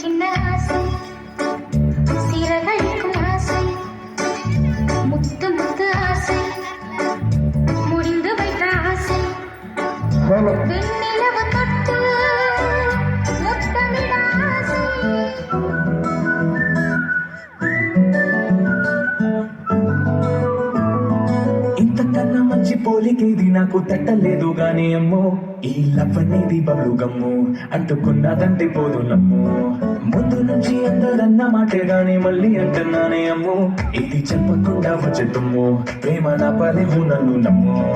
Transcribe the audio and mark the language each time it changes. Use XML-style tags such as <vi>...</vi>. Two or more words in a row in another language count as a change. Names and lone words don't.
<ta>ஆசை சிறகடிக்கும் ஆசை முத்து முத்து ஆசை முடிந்து வைத்த ஆசை வெண்ணிலவு தொட்டு முத்தமிட ஆசை</ta> <te>ఇంతకన్నా మంచి పోలికేది నాకు తట్టలేదు గానీ అమ్మో ఈ లవ్ అనేది</te> <en>bubble gum</en> <te>అంటుకున్నదంటే పోదు నమ్ము ముందు నుంచి అందరన్న మాటే గానీ మళ్ళీ అంటున్నానే అమ్ము ఇది చెప్పకుండా వచ్చే తుమ్ము ప్రేమ నా పలేవు నన్ను నమ్ము</te>